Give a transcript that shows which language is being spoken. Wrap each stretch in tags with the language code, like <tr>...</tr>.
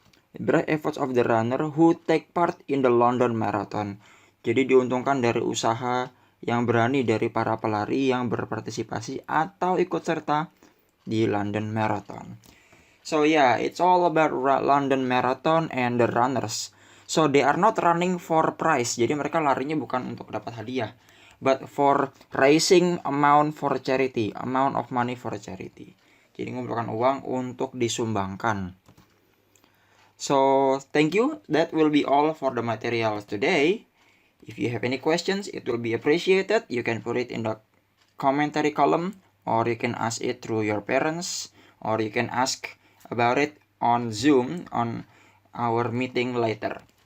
<en>Brave efforts of the runner who take part in the London Marathon.</en> <id>Jadi diuntungkan dari usaha yang berani dari para pelari yang berpartisipasi atau ikut serta di London Marathon.</id> <en>So it's all about London Marathon and the runners. So they are not running for prize.</en> <id>Jadi mereka larinya bukan untuk dapat hadiah,</id> <en>but for raising amount for charity,</en> <id>amount of money for charity. Jadi mengumpulkan uang untuk disumbangkan.</id> <en>So thank you. That will be all for the materials today. If you have any questions, it will be appreciated. You can put it in the commentary column, or you can ask it through your parents, or you can ask about it on Zoom on our meeting later.</en>